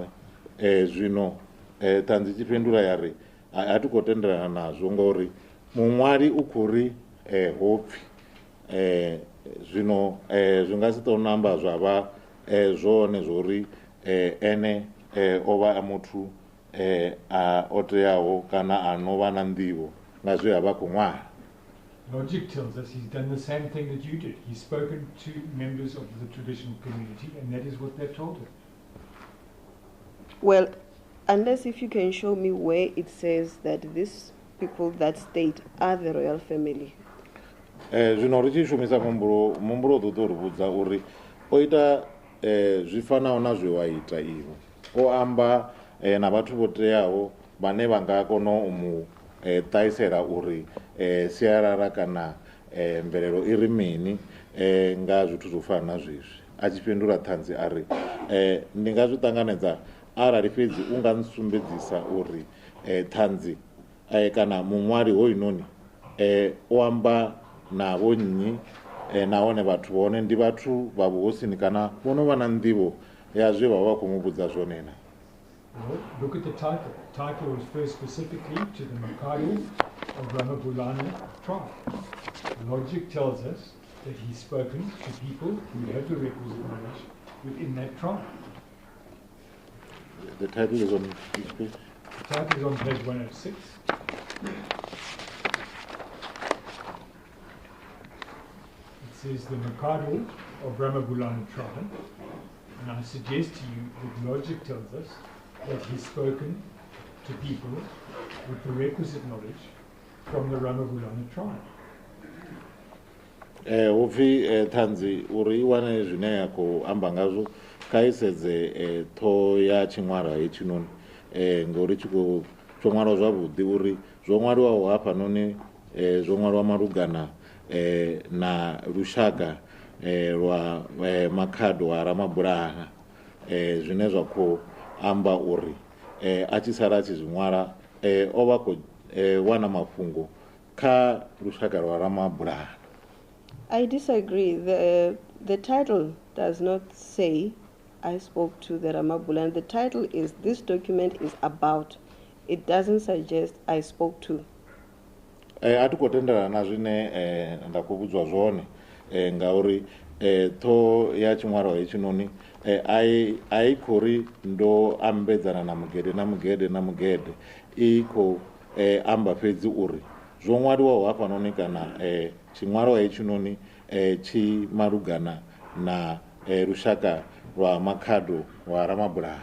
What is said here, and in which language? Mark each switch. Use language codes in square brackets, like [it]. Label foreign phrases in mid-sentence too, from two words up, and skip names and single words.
[ve] Zwino ṱhanzi tshi fhindula ya ri a thi khou tendelana nazwo ngori muṅwali u khou ri hopfi zwino zwi nga si tou namba zwa vha zwone zwo ri ene o vha a muthu o teaho kana a no vha na nḓivho nga zwe a vha khou ṅwala. [en] Logic tells us he's done the same thing that you did. He's spoken to members of the traditional community, and that is what they've told him. Well, unless if you can show me where it says that these people that state are the royal family. [ve] Zwino ri tshi shumisa muhumbulo ḓo ri vhudza uri o ita zwi fanaho na zwe wa ita iwe, o amba na vhathu vho teaho vhane vha nga kona u mu ṱahisela uri sialala kana mvelelo i ri mini nga zwithu zwo fana na zwezwi. A tshi fhindula ṱhanzi a ri ndi nga zwi ṱanganedza arali fhedzi u nga nsumbedzisa uri ṱhanzi kana muṅwali hoyunoni o amba na vho nnyi nahone vhathu vhone ndi vhathu vha vhuhosini kana vho no vha na nḓivho ya zwe vha vha khou mu vhudza zwone na. [en] Well, look at the title. The title refers specifically to the Makado of Ramabulana tribe. Logic tells us that he's spoken to people who have the requisite knowledge within that tribe. The title is on which page? The title is on page 106. It says the Makado of Ramabulana tribe, and I suggest to you that logic tells us that he's spoken to people with the requisite knowledge from the Ramabulana tribe. [ve] Upfi ṱhanzi uri I wane zwine ya khou amba ngazwo kha I sedze ṱho ya tshiṅwalo hetshinoni ngori tshi khou tsho ṅwalwa zwavhuḓi uri zwo ṅwaliwaho hafhanoni zwo ṅwaliwa malugana na lushaka lwa Makhado wa Ramabulana zwine zwa khou amba uri a tshi sala a tshi zwi ṅwala o vha khou wana mafhungo kha lushaka lwa Ramabulana. [en] I disagree. The title does not say I spoke to the Ramabulana. The title is this document is about. It doesn't suggest I spoke to. [ve] A thi khou tendelana na zwine nda khou vhudzwa zwone ngauri ṱho ya tshiṅwalo hetshinoni a I khou ri ndo ambedzana na mugede I khou amba fhedzi uri zwo ṅwaliwaho hafhanoni kana tshiṅwalo hetshinoni tshi malugana na lushaka lwa Makhado wa Ramabulana.